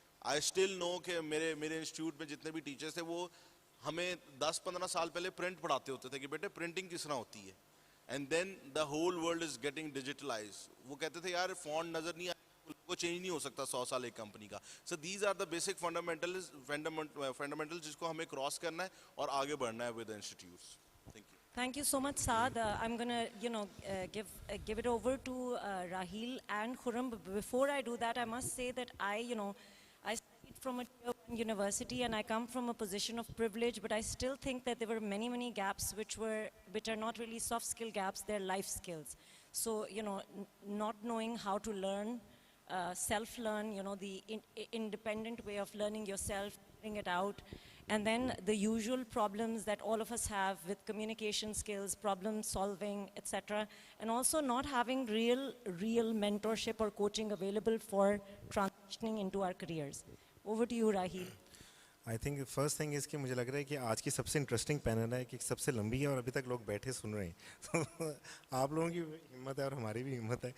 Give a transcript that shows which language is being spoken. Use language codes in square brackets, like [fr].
[en] I still know [hi] कि मेरे institute में जितने भी टीचर्स थे वो हमें 10-15 साल पहले प्रिंट पढ़ाते होते थे कि बेटे प्रिंटिंग किस तरह होती है, [en] And then the whole world is getting digitalise. [hi] वो कहते थे यार फॉन्ट नज़र नहीं आया, वो चेंज नहीं हो सकता 100 साल एक कंपनी का. [en] so these are the basic fundamental [hi] जिसको हमें क्रॉस करना है और आगे बढ़ना है [en] With institutes. Thank you. Thank you so much, Saad. I'm going to, give it over to Raheel and Khurram. But before I do that, I must say that I studied from a tier 1 university and I come from a position of privilege, but I still think that there were many gaps which are not really soft skill gaps, they're life skills. So, not knowing how to learn, self-learn, the independent way of learning yourself, figuring it out. And then the usual problems that all of us have with communication skills, problem solving, etc. And also not having real mentorship or coaching available for transitioning into our careers. Over to you, Raheel. I think the first thing is [hi] कि मुझे लग रहा है कि आज की सबसे interesting panel है कि सबसे लंबी है और अभी तक लोग बैठे सुन रहे हैं. So, आप लोगों की हिम्मत है और हमारी भी हिम्मत है.